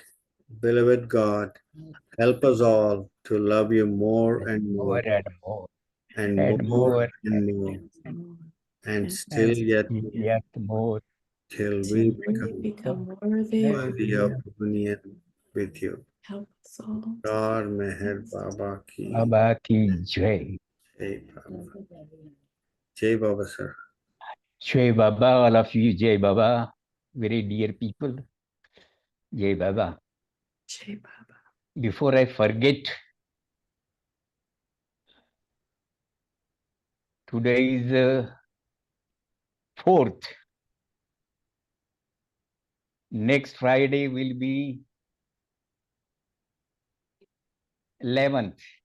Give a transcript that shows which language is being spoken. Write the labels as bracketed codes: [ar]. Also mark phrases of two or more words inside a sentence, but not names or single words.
[en] Beloved God, help us all to love you more and more more and more and and more more and more, and still and yet yet more till we Till become we become worthy. worthy of union with you. Help us all. [hi] God Meher Baba ki बाबा की जय. Jai Baba. Jai Baba, sir. [en] Jai Baba, all of you, Jai Baba, very dear people, Jai Baba. [hi] Jai Baba. [en] Before I forget, today is 4th. Next Friday will be 11th.